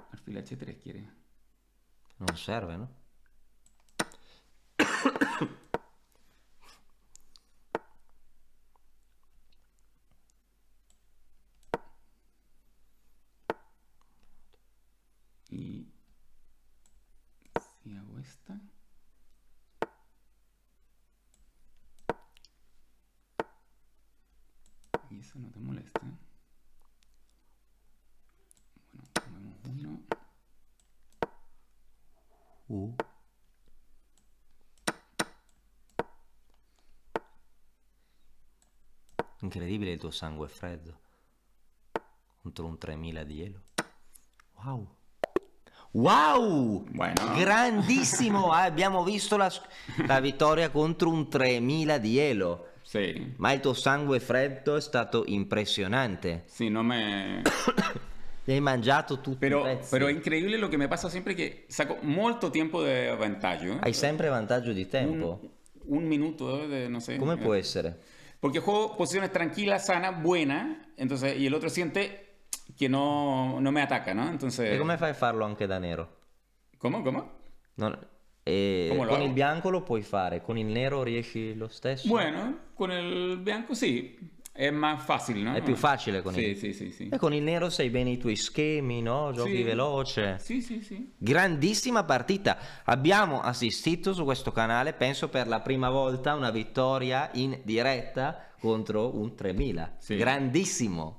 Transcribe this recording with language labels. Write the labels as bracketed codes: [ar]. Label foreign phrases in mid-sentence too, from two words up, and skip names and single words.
[es] Alfil H3 quiere. [it] Non serve, no? [es] Y si hago esta, y eso no te molesta. Bueno, tomemos uno. [it] Incredibile il tuo sangue freddo. Contro un 3000 di elo. Wow. Wow! [es] Bueno. [it] Grandissimo! Abbiamo visto la vittoria contro un 3000 di elo. [es] Sí, [it] Ma il tuo sangue freddo è stato impressionante. [es] sí, no me... [it] Ti hai mangiato tutti i pezzi. [es] Pero es increíble lo que me pasa siempre que saco molto tiempo de vantaggio. [it] Hai sempre vantaggio di tempo. [es] Un minuto de, no sé. [it] Come può essere? [es] Porque juego posiciones tranquilas, sanas, buenas, entonces, y el otro siente que no me ataca, ¿no? Entonces... [it] E come fai a farlo anche da nero? [es] ¿Cómo? [it] Non- Come lo con [es] hago? [it] il bianco lo puoi fare, con il nero riesci lo stesso? [es] Bueno, con el bianco sí, es más fácil, ¿no? [it] È più facile con [es] Sí, [it] il... [es] sí, sí, sí. [it] E con il nero sai bene i tuoi schemi, no? Giochi Sì. veloce. [es] Sí, sí, sí. [it] Grandissima partita. Abbiamo assistito su questo canale, penso per la prima volta, una vittoria in diretta contro un 3000. Sì. Grandissimo,